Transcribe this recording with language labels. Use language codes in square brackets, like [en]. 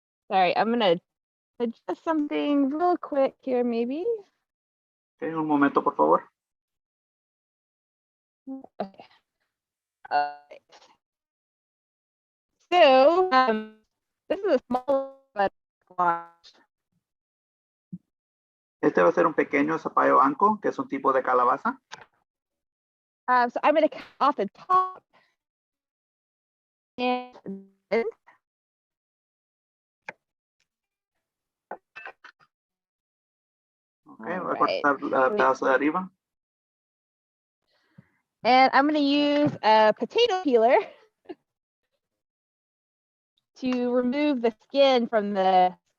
[en] Sorry, I'm gonna adjust something real quick here, maybe. [es] Okay, un momento, por favor. [en] Okay. So this is a small squash. [es] Este va a ser un pequeño zapallo anco, que es un tipo de calabaza. [en] So I'm going to cut off the top and this. [es] Okay, voy a cortar el pedazo de arriba. [en] And I'm going to use a potato peeler to remove the skin from the.